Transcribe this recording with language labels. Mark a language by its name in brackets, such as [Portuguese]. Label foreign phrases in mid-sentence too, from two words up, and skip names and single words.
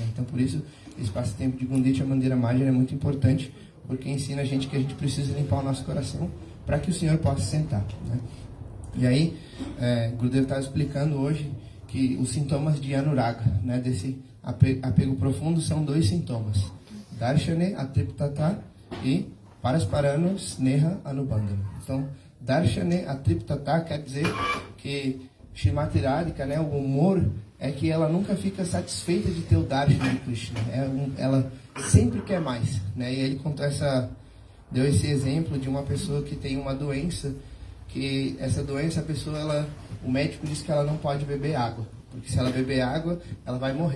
[Portuguese] Então por isso esse passatempo de Gunditya Mandira Majra é muito importante, porque ensina a gente que a gente precisa limpar o nosso coração para que o Senhor possa sentar, né? E aí, Gurudev está explicando hoje que os sintomas de Anuraga, né, desse apego profundo, são 2 sintomas: [Sanskrit] Darshane Atriptata e Parasparano Sneha Anubandhana. [Portuguese] Então, [Sanskrit] Darshane Atriptata [Portuguese] quer dizer que Srimati Radhika, né, o humor é que ela nunca fica satisfeita de ter o Darshana de Krishna. Ela sempre quer mais, né? E ele deu esse exemplo de uma pessoa que tem uma doença, que essa doença, o médico diz que ela não pode beber água, porque se ela beber água, ela vai morrer.